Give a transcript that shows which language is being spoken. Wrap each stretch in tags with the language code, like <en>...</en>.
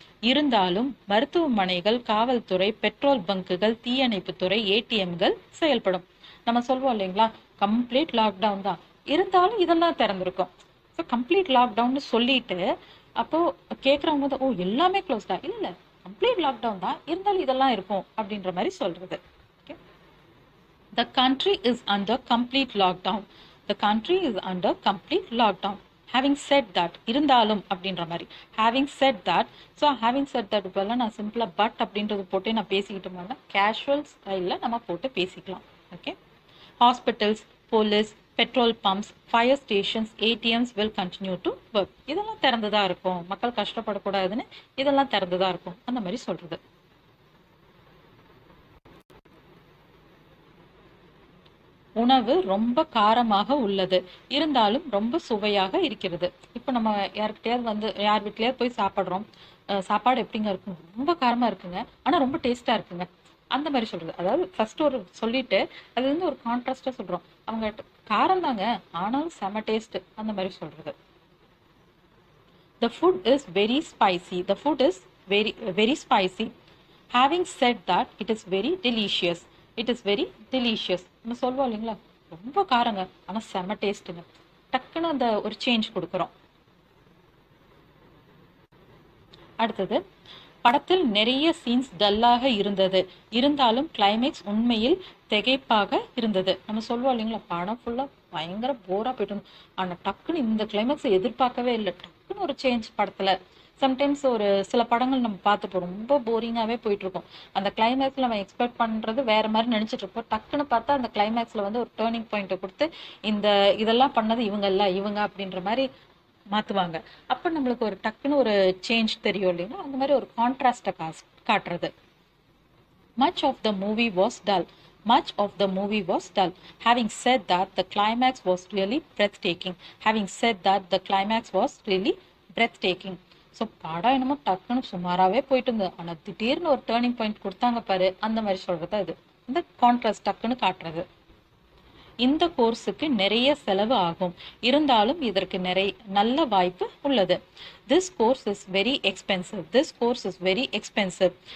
<ta>இருந்தாலும் மருத்துவமனைகள், காவல்துறை, பெட்ரோல் பங்குகள், தீயணைப்புத்துறை, ஏடிஎம்கள் செயல்படும். நம்ம சொல்வோம் இல்லைங்களா, கம்ப்ளீட் லாக்டவுன் தான், இருந்தாலும் இதெல்லாம் திறந்திருக்கும். ஸோ கம்ப்ளீட் லாக்டவுன் சொல்லிட்டு அப்போ கேட்குறவங்க தான், ஓ எல்லாமே க்ளோஸ்டா? இல்லை, கம்ப்ளீட் லாக்டவுன் தான், இருந்தாலும் இதெல்லாம் இருக்கும் அப்படின்ற மாதிரி சொல்றது.</ta> <en>The country is under complete lockdown. The country is under complete lockdown. Having said that,</en> <ta>இருந்தாலும் அப்படின்ற மாதிரி.</ta> <en>Having said that, so having said that</en> <ta>இப்போல நான் சிம்பிளா பட் அப்படின்றது போட்டு நான் பேசிக்கிட்டு போனா கேஷுவல் ஸ்டைல்ல நம்ம போட்டு பேசிக்கலாம். Okay.</ta> <en>Hospitals, police, petrol pumps, fire stations, ATMs will continue to work.</en> <ta>இதெல்லாம் திறந்துதான் இருக்கும், மக்கள் கஷ்டப்படக்கூடாதுன்னு இதெல்லாம் திறந்துதான் இருக்கும், அந்த மாதிரி சொல்றது. உணவு ரொம்ப காரமாக உள்ளது, இருந்தாலும் ரொம்ப சுவையாக இருக்கிறது. இப்போ நம்ம யார்கிட்டயாவது வந்து யார் வீட்லயாவது போய் சாப்பிட்றோம், சாப்பாடு எப்படிங்க இருக்கும், ரொம்ப காரமா இருக்குங்க ஆனா ரொம்ப டேஸ்டா இருக்குங்க, அந்த மாதிரி சொல்றது. அதாவது ஃபர்ஸ்ட் ஒரு சொல்லிட்டு அது வந்து ஒரு கான்ட்ராஸ்டா சொல்றோம். அவங்க காரம் தாங்க ஆனாலும் செம டேஸ்ட், அந்த மாதிரி சொல்றது.</ta> <en>The food is very spicy. The food is very spicy. Having said that, it is very delicious. It is very delicious.</en> <ta>நம்ம சொல்வோம் இல்லைங்களா, ரொம்ப காரங்க ஆனா செம டேஸ்ட்டுங்க, டக்குன்னு அந்த ஒரு சேஞ்ச் கொடுக்குறோம். அடுத்தது, படத்தில் நிறைய சீன்ஸ் டல்லாக இருந்தது, இருந்தாலும் கிளைமேக்ஸ் உண்மையில் திகைப்பாக இருந்தது. நம்ம சொல்வோம் இல்லைங்களா, படம் ஃபுல்லா பயங்கர போரா போயிட்டு ஆனா டக்குன்னு இந்த கிளைமேக்ஸை எதிர்பார்க்கவே இல்லை, டக்குன்னு ஒரு சேஞ்ச் படத்துல. சம்டைம்ஸ் ஒரு சில படங்கள் நம்ம பார்த்துப்போம், ரொம்ப போரிங்காகவே போயிட்டு இருக்கோம். அந்த கிளைமேக்ஸ்ல நம்ம எக்ஸ்பெக்ட் பண்றது வேற மாதிரி நினைச்சிட்டு இருப்போம். டக்குன்னு பார்த்தா அந்த கிளைமேக்ஸ்ல வந்து ஒரு டேர்னிங் பாயிண்ட்டை கொடுத்து இதெல்லாம் பண்ணது இவங்க அப்படின்ற மாதிரி மாத்துவாங்க. அப்ப நம்மளுக்கு ஒரு டக்குன்னு ஒரு சேஞ்ச் தெரியும் இல்லைங்களா, அந்த மாதிரி ஒரு கான்ட்ராஸ்டை காட்டுறது.</ta> <en>Much of the movie was dull. Much of the movie was dull. Having said that, the climax was really breathtaking. Having said that, the climax was really breathtaking.</en> <ta>So படம் என்னமோ டக்குன்னு சுமாராகவே போயிட்டு இருந்தது, ஆனால் திடீர்னு ஒரு டேர்னிங் பாயிண்ட் கொடுத்தாங்க பாரு, அந்த மாதிரி சொல்றது இது. இந்த கான்ட்ராஸ்ட் டக்குன்னு காட்டுறது. இந்த கோர்ஸுக்கு நிறைய செலவு ஆகும், இருந்தாலும் இதற்கு நல்ல வாய்ப்பு உள்ளது.</ta> <en>This course is very expensive. This course is very expensive.</en>